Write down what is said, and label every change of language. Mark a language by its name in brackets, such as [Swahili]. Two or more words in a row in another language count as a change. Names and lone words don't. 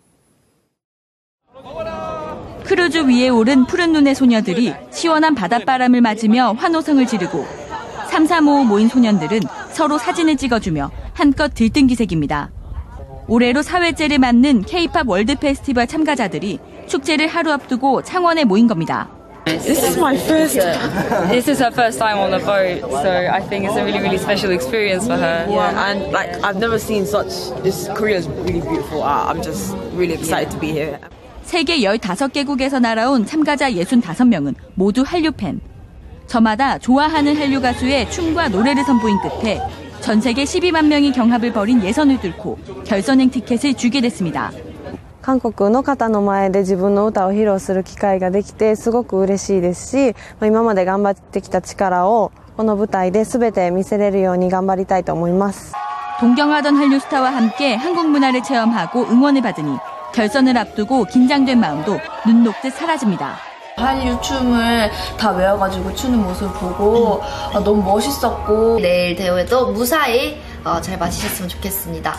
[Korean] 크루즈 위에 오른 푸른 눈의 소녀들이 시원한 바닷바람을 맞으며 환호성을 지르고 335 모인 소년들은 서로 사진을 찍어주며 한껏 들뜬 기색입니다. 올해로 4회째를 맞는 K-팝 월드 페스티벌 참가자들이 축제를 하루 앞두고 창원에 모인 겁니다. [English] This is my first time. This is her first time on the boat, so I think it's a really special experience for her. Yeah, and I've never seen this Korea is really beautiful. I'm just really excited to be here. [Korean] 세계 15개국에서 날아온 참가자 65명은 모두 한류 팬. 저마다 좋아하는 한류 가수의 춤과 노래를 선보인 끝에 전 세계 12만 명이 경합을 벌인 예선을 뚫고 결선행 티켓을 주게 됐습니다. [Japanese] 韓国の方の前で自分の歌を披露する機会ができてすごく嬉しいですし、今まで頑張ってきた力をこの舞台で全て見せれるように頑張りたいと思います。 [Korean] 동경하던 한류 스타와 함께 한국 문화를 체험하고 응원을 받으니 결선을 앞두고 긴장된 마음도 눈 녹듯 사라집니다. 한류 춤을 다 외워가지고 추는 모습을 보고 너무 멋있었고 내일 대회도 무사히 잘 마치셨으면 좋겠습니다.